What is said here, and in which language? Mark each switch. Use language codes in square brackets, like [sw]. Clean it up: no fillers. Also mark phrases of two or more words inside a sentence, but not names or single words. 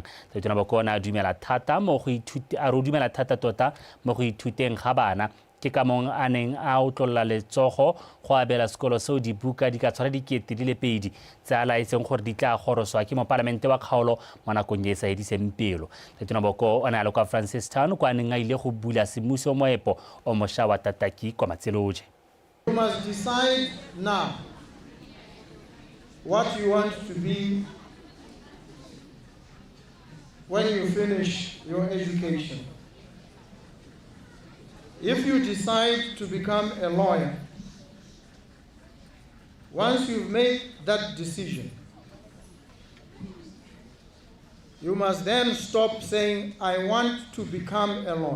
[tn] Dumaboko a dumela thata tota mo go ithuteng ga bana ke ka mong a neng a utlolola letsogo go abela sekolo seo dibuka di ka tshwara 2,000 tse a laetseng gore di tla goroswa ke mopalamente wa kgaolo mo nakong e sa ediseng pelo. Dumaboko o ne a le kwa Francistown kwa neng a ile go bula semmuso moepo o mošwa wa Tataki kwa Matseloje. [en] You must decide now what you want to be when you finish your education. If you decide to become a lawyer, once you've made that decision, you must then stop saying, I want to become a lawyer.